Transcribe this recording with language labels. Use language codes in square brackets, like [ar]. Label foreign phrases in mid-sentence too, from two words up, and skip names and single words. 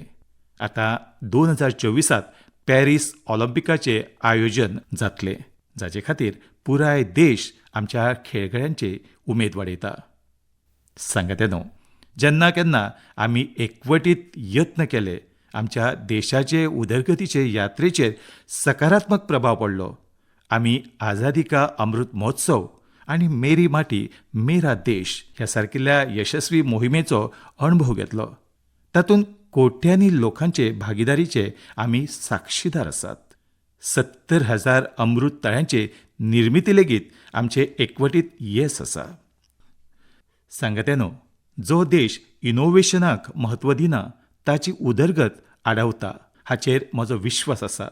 [kok] आतां 2024त पॅरीस ऑलिंपिकाचें आयोजन जातलें, जाचे खातीर पुराय देश आमच्या खेळगड्यांची उमेद वाडयता. सांगात्यानो, जेन्ना केन्ना आमी एकवटीत यत्न केले, आमच्या देशाचे उदरगतीचे यात्रेचेर सकारात्मक प्रभाव पडलो. आमी आझादी का अमृत महोत्सव आनी मेरी माटी मेरा देश ह्या सारकिल्ल्या यशस्वी मोहिमेचो अणभव घेतलो. तातूंत कोट्यांनी लोकांचे भागीदारीचे आमी साक्षीदार आसात. 70,000 अमृत तळ्यांचे निर्मिती लेगीत आमचे एकवटीत येस आसा. सांगात्यानो, जो देश इनोव्हेशनाक म्हत्व दिना ताची उदरगत आडावता हाचेर म्हजो विश्वास आसा.